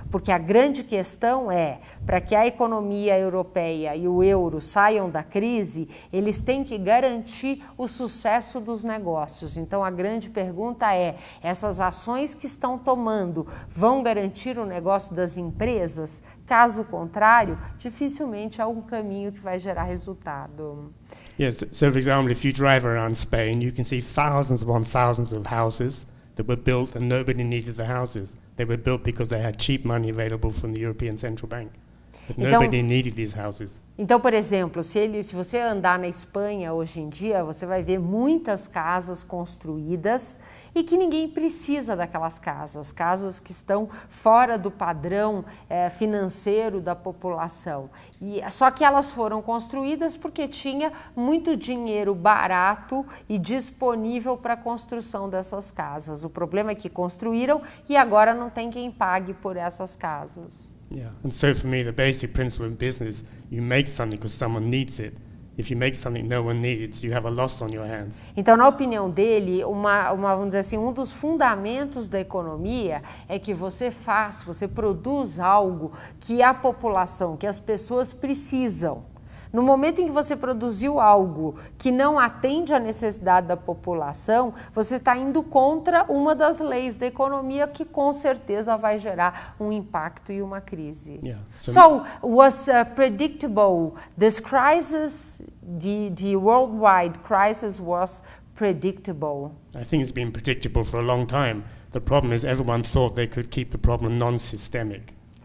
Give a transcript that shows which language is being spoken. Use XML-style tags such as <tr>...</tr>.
<pt>Porque a grande questão é, para que a economia europeia e o euro saiam da crise, eles têm que garantir o sucesso dos negócios. Então a grande pergunta é, essas ações que estão tomando vão garantir o negócio das empresas? Caso contrário, dificilmente há um caminho que vai gerar resultado.</pt> <en>Yes, so for example, if you drive around Spain, you can see thousands upon thousands of houses that were built and nobody needed the houses. They were built because they had cheap money available from the European Central Bank. But nobody needed these houses.</en> <pt>Então, por exemplo, se você andar na Espanha hoje em dia, você vai ver muitas casas construídas e que ninguém precisa daquelas casas que estão fora do padrão financeiro da população. Só que elas foram construídas porque tinha muito dinheiro barato e disponível para a construção dessas casas. O problema é que construíram e agora não tem quem pague por essas casas.</pt> <en>Yeah, and so for me, the basic principle in business, you make something because someone needs it. If you make something no one needs, you have a loss on your hands.</en> <pt>Então, na opinião dele, vamos dizer assim, um dos fundamentos da economia é que você produz algo que a população, que as pessoas precisam. No momento em que você produziu algo que não atende à necessidade da população, você está indo contra uma das leis da economia que com certeza vai gerar um impacto e uma crise.</pt> <en>Yeah. So was predictable. This crisis, the worldwide crisis was predictable. I think it's been predictable for a long time. The problem is everyone thought they could keep the problem non-systemic.</en>